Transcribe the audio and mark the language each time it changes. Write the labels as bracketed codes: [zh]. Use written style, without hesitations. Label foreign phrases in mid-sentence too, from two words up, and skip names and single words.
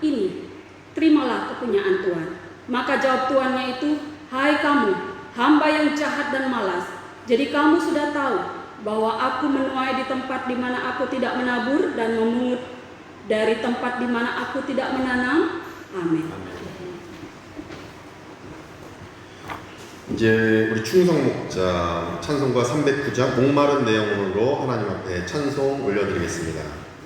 [id] Ini, terimalah kepunyaan Tuan. Maka jawab tuannya itu, hai kamu, hamba yang jahat dan malas. Jadi kamu sudah tahu bahwa aku menuai di tempat di mana aku tidak menabur dan memungut dari tempat di mana aku tidak menanam. [ko] 아멘. 이제 우리 충성 목자 찬송가 309장 목마른 내 영혼으로 하나님 앞에 찬송 올려드리겠습니다.